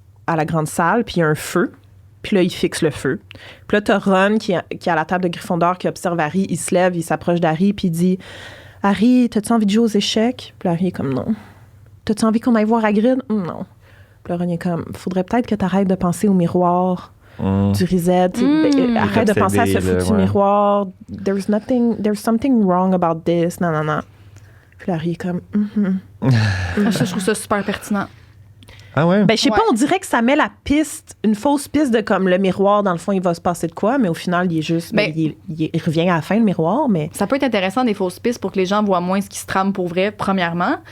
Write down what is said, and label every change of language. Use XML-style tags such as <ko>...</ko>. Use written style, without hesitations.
<fr>à la grande salle, puis il y a un feu. Puis là, il fixe le feu. Puis là, t'as Ron qui est à la table de Gryffondor qui observe Harry. Il se lève, il s'approche d'Harry, puis il dit « Harry, t'as-tu envie de jouer aux échecs? » Puis là, Harry est comme « Non. » « T'as-tu envie qu'on aille voir Hagrid? » « Non. » Puis là, Ron est comme « Faudrait peut-être que t'arrêtes de penser au miroir du Reset. Arrête de penser à ce foutu miroir.</fr> <en>There's something wrong about this. » Non.</en> <fr>Puis là, Harry est comme Je trouve ça super pertinent. Ah ouais? Ben, je sais pas, on dirait que ça met une fausse piste de comme le miroir, dans le fond, il va se passer de quoi, mais au final, il est juste. Il revient à la fin, le miroir, mais. Ça peut être intéressant, des fausses pistes, pour que les gens voient moins ce qui se trame pour vrai, premièrement.</fr>